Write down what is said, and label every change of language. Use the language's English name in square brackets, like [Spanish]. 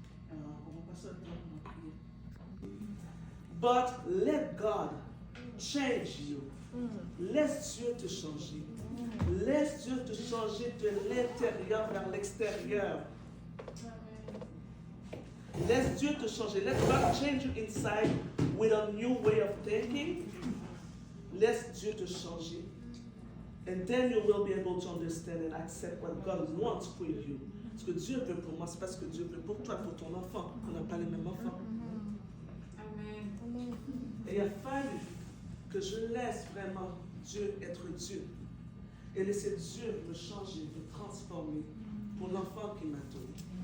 [French] Alors, on va passer le temps pour prier. [English] But let God change you. [French] Laisse Dieu te changer. Laisse Dieu te changer de l'intérieur vers l'extérieur. Laisse Dieu te changer. [English] Let God change you inside with a new way of thinking. [French] Laisse Dieu te changer. [English] And then you will be able to understand and accept what God wants for you. [French] Ce que Dieu veut pour moi, c'est pas ce que Dieu veut pour toi, pour ton enfant. On n'a pas les mêmes enfants. Amen. Et il a fallu que je laisse vraiment Dieu être Dieu. Et laisser Dieu me changer, me transformer pour l'enfant qui m'a donné.